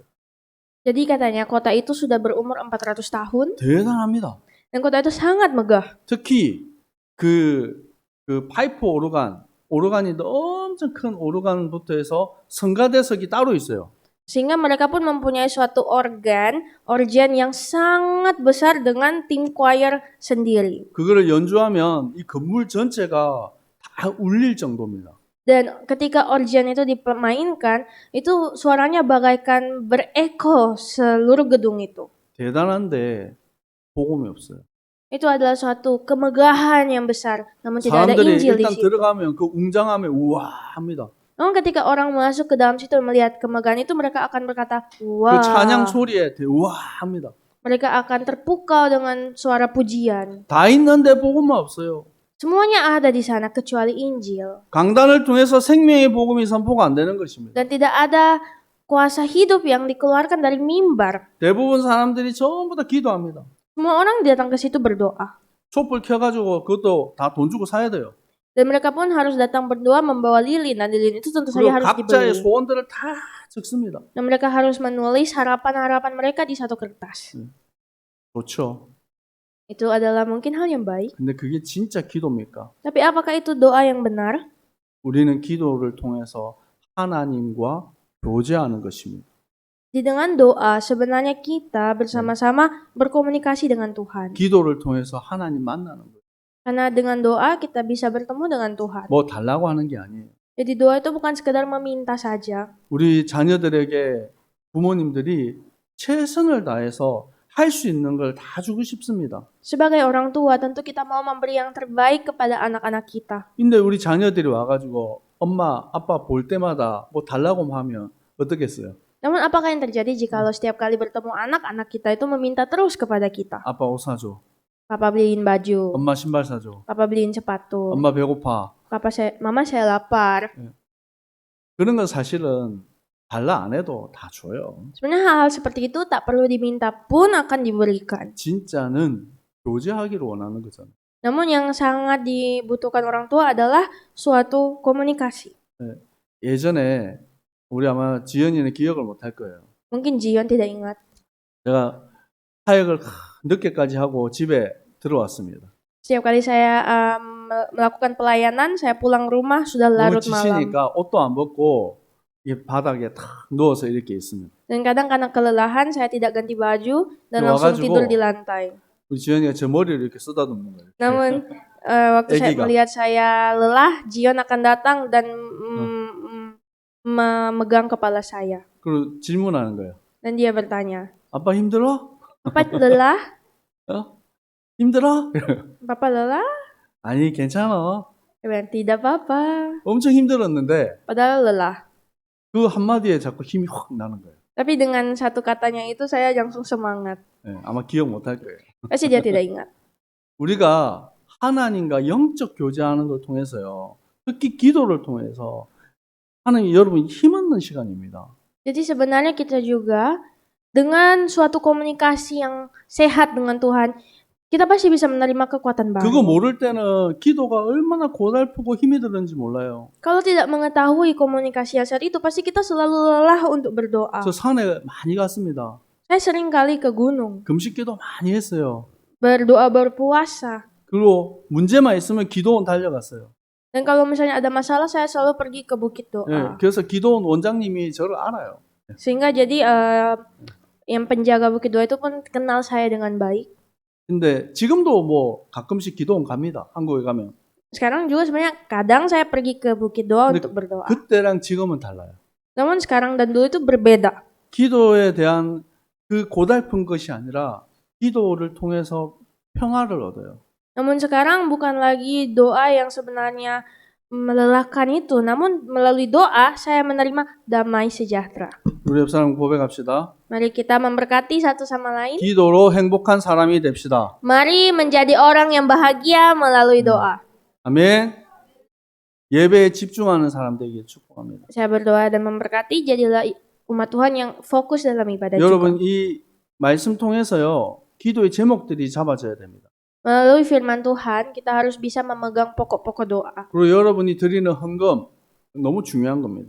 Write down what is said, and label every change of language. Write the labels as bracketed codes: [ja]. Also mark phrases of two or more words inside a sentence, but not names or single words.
[id] Jadi katanya kota itu sudah berumur 400 tahun [ko] 대단합니다. [id] dan kota itu sangat megah. [ko] 특히 그 파이프 오르간이 엄청 큰 오르간부터 해서 성가대석이 따로 있어요. [id] Sehingga mereka pun mempunyai suatu organ yang sangat besar dengan tim choir sendiri. [ko] 그거를 연주하면 이 건물 전체가 다 울릴 정도입니다. [id] Dan ketika organ itu dimainkan, itu suaranya bagaikan bereko seluruh gedung itu. [ko] 대단한데 복음이 없어요. [id] Itu adalah suatu kemegahan yang besar, namun tidak ada [ko] 사람들이 [id] Injil di [ko] 일단 [id] situ. [ko] 들어가면 그 웅장함에 우와 합니다. [id] Namun ketika orang masuk ke dalam situ melihat kemegahan itu, mereka akan berkata, [ko] 그 [id] wah. [ko] 찬양 소리에 우와 합니다. [id] Mereka akan terpukau dengan suara pujian. [ko] 다 있는데 복음은 없어요. [id] Semuanya ada di sana kecuali Injil. [ko] 강단을 통해서 생명의 복음이 선포가 안 되는 것입니다. [id] Dan tidak ada kuasa hidup yang dikeluarkan dari mimbar. [ko] 대부분 사람들이 전부 다 기도합니다. [id] Semua orang datang ke situ berdoa. [ko] 촛불 켜가지고 그것도 다 돈 주고 사야 돼요. [id] Dan mereka pun harus datang berdoa membawa lilin. Dan lilin itu tentu saja [ko] 그리고 [id] harus [ko] 각자의 [id] dibeli. [ko] 소원들을 다 적습니다. [id] Dan mereka harus menulis harapan-harapan mereka di satu kertas. [ko] 좋죠. [id] Itu adalah mungkin hal yang baik. [ko] 근데 그게 진짜 기도입니까? [id] Tapi apakah itu doa yang benar? [ko] 우리는 기도를 통해서 하나님과 교제하는 것입니다. [id] Dengan doa, sebenarnya kita bersama-sama berkomunikasi dengan Tuhan. [ko] 기도를 통해서 하나님 만나는 거예요. [id] Karena dengan doa kita bisa bertemu dengan Tuhan. [ko] 뭐 달라고 하는 게 아니에요. [id] Jadi doa itu bukan sekedar meminta saja. [ko] 우리 자녀들에게 부모님들이 최선을 다해서 할 수 있는 걸 다 주고 싶습니다. [id] Sebagai orang tua, tentu kita mau memberi yang terbaik kepada anak-anak kita. [ko] 근데 우리 자녀들이 와가지고 엄마, 아빠 볼 때마다 뭐 달라고 하면 어떻겠어요? [id] Namun apakah yang terjadi jikalau setiap kali bertemu anak-anak kita itu meminta terus kepada kita? [ko] 아빠 옷 사줘. [id] Papa beliin baju, [ko] 엄마 신발 사줘. [id] papa beliin sepatu, [ko] 엄마 배고파. [id] mama saya lapar. [ko] 그런 건 사실은 달라 안 해도 다 줘요. [id] Sebenarnya hal-hal seperti itu tak perlu diminta pun akan diberikan. [ko] 진짜는 교제하기를 원하는 거잖아요. [id] Namun yang sangat dibutuhkan orang tua adalah suatu komunikasi. [ko] 예전에 우리 아마 지연이는 기억을 못 할 거예요. [id] Mungkin Jion tidak ingat. [ko] 제가 사역을 늦게까지 하고 집에 들어왔습니다. [id] Setiap kali saya melakukan pelayanan, saya pulang rumah sudah [ko] 너무 [id] larut malam. [ko] 지치니까 옷도 안 벗고 이 바닥에 탁 누워서 이렇게 있습니다. [id] Dan kadang karena kelelahan saya tidak ganti baju dan langsung [ko] 와가지고 [id] tidur di lantai. [ko] 우리 지연이가 제 머리를 이렇게 쓰다듬는 거예요. [id] Namun waktu saya [ko] 애기가. [id] melihat saya lelah, Jion akan datang dan memegang kepala saya. [ko] 그리고 질문하는 거예요. [id] Dan dia bertanya, [ko] 아빠 힘들어? [id] Papa lelah? [ko] 힘들어? [id] Papa lelah? [ko] 아니 괜찮아. [id] Saya bilang, tidak apa-apa. [ko] 엄청 힘들었는데 [id] Padahal lelah. [ko] 그 한마디에 자꾸 힘이 확 나는 거예요. [id] Tapi dengan satu katanya itu saya langsung semangat. [ko] 네, 아마 기억 못 할 거예요. [id] Pasti dia tidak ingat. [ko] 우리가 하나님과 영적 교제하는 걸 통해서요. 특히 기도를 통해서 하나님 여러분 힘 얻는 시간입니다. [id] Jadi sebenarnya kita juga dengan suatu komunikasi yang sehat dengan Tuhan, kita pasti bisa menerima kekuatan [ko] 그거 [id] baru. [ko] 모를 때는 기도가 얼마나 고달프고 힘이 드는지 몰라요. [id] Kalau tidak mengetahui komunikasi yang sehat itu, pasti kita selalu lelah untuk berdoa. [ko] 저 산에 많이 갔습니다. [id] Saya sering kali ke gunung, [ko] 금식기도 많이 했어요. [id] berdoa berpuasa. [ko] 그리고 문제만 있으면 기도원 달려갔어요. [id] Dan kalau misalnya ada masalah, saya selalu pergi ke bukit [ko] 예, [id] doa. [ko] 그래서 기도원 원장님이 저를 알아요. [id] Sehingga jadi yang penjaga bukit doa itu pun kenal saya dengan baik. [ko] 근데 지금도 뭐 가끔씩 기도원 갑니다. 한국에 가면. [id] Sekarang juga sebenarnya kadang saya pergi ke bukit doa [ko] 근데 [id] untuk berdoa. [ko] 그때랑 지금은 달라요. [id] Namun sekarang dan dulu itu berbeda. [ko] 기도에 대한 그 고달픈 것이 아니라 기도를 통해서 평화를 얻어요. [id] Namun sekarang bukan lagi doa yang sebenarnya melelahkan itu, namun melalui doa saya menerima damai sejahtera. [ko] 우리 옆 사람 고백합시다. [id] Mari kita memberkati satu sama lain. [ko] 기도로 행복한 사람이 됩시다. [id] Mari menjadi orang yang bahagia melalui doa. [ko] 아멘. 예배에 집중하는 사람 되기를 축복합니다. [id] Saya berdoa dan memberkati, jadilah umat Tuhan yang fokus dalam ibadah juga. [ko] 여러분 이 말씀 통해서요. 기도의 제목들이 잡아져야 됩니다. [id] Melalui firman Tuhan, kita harus bisa memegang pokok-pokok doa. [ko] 그리고 여러분이 드리는 헌금 너무 중요한 겁니다.